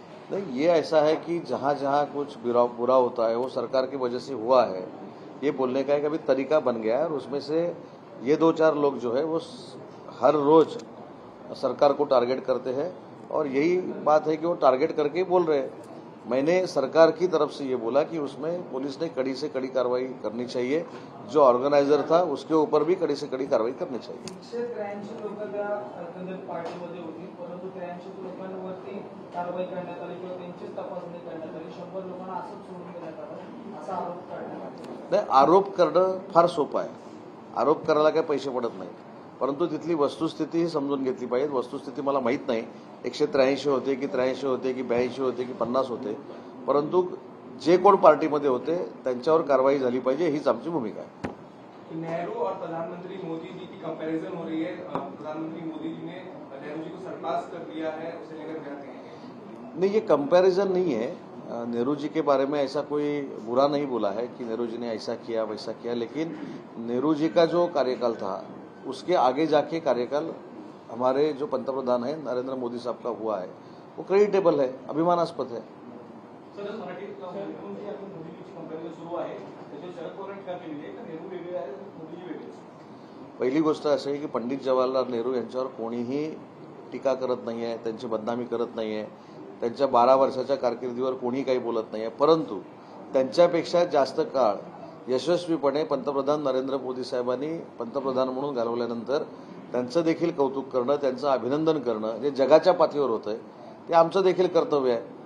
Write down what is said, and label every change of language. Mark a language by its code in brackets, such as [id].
[hi] नहीं, ये ऐसा है कि जहाँ जहाँ कुछ बुरा होता है वो सरकार की वजह से हुआ है, ये बोलने का एक अभी तरीका बन गया है और उसमें से ये 2-4 लोग जो है वो हर रोज सरकार को टारगेट करते हैं और यही बात है कि वो टारगेट करके ही बोल रहे हैं. मैंने सरकार की तरफ से ये बोला कि उसमें पुलिस ने कड़ी से कड़ी कार्रवाई करनी चाहिए. जो ऑर्गेनाइजर था उसके ऊपर भी कड़ी से कड़ी कार्रवाई करनी चाहिए. [mr] 183 लोक त्या एकंदरीत पार्टीमध्ये होती, परंतु 83 लोकांवरती कारवाई करण्यात आली किंवा त्यांचीच तपासणी करण्यात आली. 100 लोकांना असंच सोडून देण्यात आलं असा आरोप करण्यात आला. नाही, आरोप करणं फार सोपं आहे. आरोप करायला काही पैसे पडत नाही, परंतु तिथली वस्तुस्थिती समजून घेतली पाहिजे. वस्तुस्थिती मला माहीत नाही 183 होते की 83 होते की 82 होते की 50 होते, परंतु जे कोण पार्टीमध्ये होते त्यांच्यावर कारवाई झाली पाहिजे हीच आमची भूमिका आहे. [hi] नेहरू और प्रधानमंत्री मोदी जी की कंपैरिजन हो रही है. प्रधानमंत्री मोदी जी ने नेहरू जी को सरपास कर दिया है, उसे लेकर क्या कहेंगे? नहीं, ये कंपैरिजन नहीं है. नेहरू जी के बारे में ऐसा कोई बुरा नहीं बोला है कि नेहरू जी ने ऐसा किया वैसा किया, लेकिन नेहरू जी का जो कार्यकाल था उसके आगे जाके कार्यकाल हमारे जो पंतप्रधान है नरेंद्र मोदी साहब का हुआ है वो क्रेडिटेबल है, अभिमानास्पद है. [mr] सर मराठी मोदीजीची कंपॅरिझन सुरू आहे, त्याचे शरद पवारांनी का केली आहे? नेहरू वेगळे आहे, मोदीजी वेगळे. पहिली गोष्ट अशी आहे की पंडित जवाहरलाल नेहरू यांच्यावर कोणीही टीका करत नाही आहे, त्यांची बदनामी करत नाही आहे. त्यांच्या 12 वर्षाच्या कारकिर्दीवर कोणी काही बोलत नाही आहे, परंतु त्यांच्यापेक्षा जास्त काळ यशस्वीपणे पंतप्रधान नरेंद्र मोदी साहेबांनी पंतप्रधान म्हणून घालवल्यानंतर त्यांचं देखील कौतुक करणं, त्यांचं अभिनंदन करणं जे जगाच्या पातळीवर होतं आहे ते आमचं देखील कर्तव्य आहे.